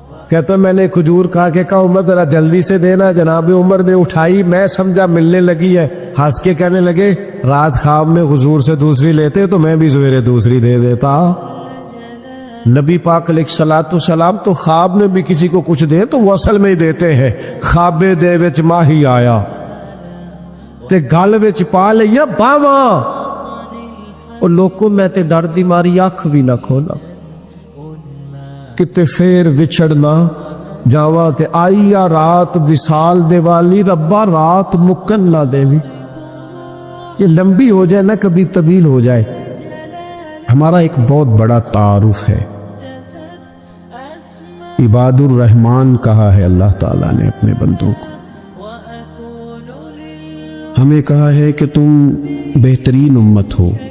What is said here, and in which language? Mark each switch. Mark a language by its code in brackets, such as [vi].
[ur] کہتا میں نے کھجور کھا کے کہا عمر ذرا جلدی سے دینا. جناب عمر نے اٹھائی, میں سمجھا ملنے لگی ہے, ہنس کے کہنے لگے رات خواب میں حضور سے دوسری لیتے تو میں بھی سویرے دوسری دے دیتا. نبی پاک علیہ الصلوۃ والسلام تو خواب میں بھی کسی کو کچھ دے تو وہ اصل میں ہی دیتے ہیں. [pa] خوابے دے وچ ماہی آیا تے گل وچ پا لیا باواں, اور لوگوں میں تے ڈر دی ماری اکھ بھی نہ کھولا. کتے پھر وچھڑنا جاواں تے آئی آ رات وصال دے والی, ربا رات مکن نہ دیوی. [ur] یہ لمبی ہو جائے نہ کبھی طویل ہو جائے. ہمارا ایک بہت بڑا تعارف ہے, عباد الرحمن کہا ہے اللہ تعالیٰ نے اپنے بندوں کو. ہمیں کہا ہے کہ تم بہترین امت ہو.